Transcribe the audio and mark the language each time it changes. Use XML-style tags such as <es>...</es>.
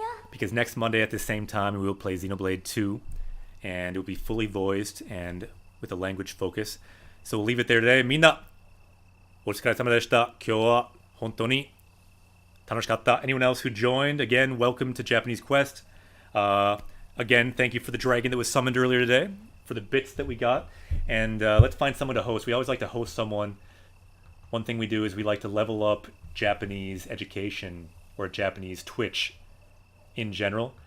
<en>Because next Monday at the same time, we will play Xenoblade 2. And it will be fully voiced and with a language focus. So we'll leave it there today.</en> <ja>Minna, お疲れ様でした。今日は本当に楽しかった.</ja> <en>Anyone else who joined, again, welcome to Japanese Quest. Again, thank you for the dragon that was summoned earlier today, for the bits that we got. And let's find someone to host. We always like to host someone. One thing we do is we like to level up Japanese education or Japanese Twitch in general.</en>